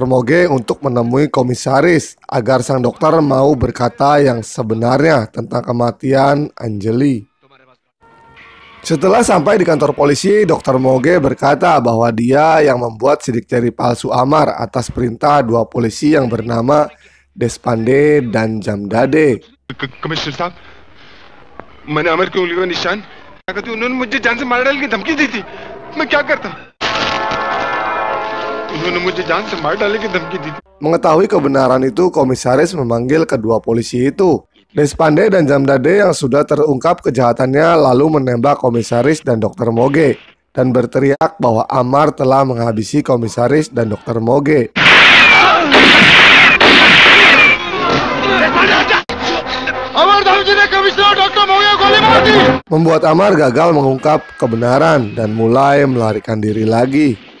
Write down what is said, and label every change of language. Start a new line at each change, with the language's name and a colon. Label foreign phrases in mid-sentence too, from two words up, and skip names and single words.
Indonesian: Moge untuk menemui komisaris agar sang dokter mau berkata yang sebenarnya tentang kematian Anjali. Setelah sampai di kantor polisi, Dr. Moge berkata bahwa dia yang membuat sidik jari palsu Amar atas perintah dua polisi yang bernama Deshpande dan Jamdade.
Hindi: कमिश्नर साहब, मैंने अमर की उंगलियों का निशान लगा था। उन्होंने मुझे जान से मार डालने की धमकी दी थी। मैं क्या करता? उन्होंने मुझे जान से मार डालने की धमकी दी थी।
Indonesian: Mengetahui kebenaran itu, komisaris memanggil kedua polisi itu. Deshpande dan Jamdade yang sudah terungkap kejahatannya lalu menembak komisaris dan Dr. Moge dan berteriak bahwa Amar telah menghabisi komisaris dan Dr. Moge. Membuat Amar gagal mengungkap kebenaran dan mulai melarikan diri lagi.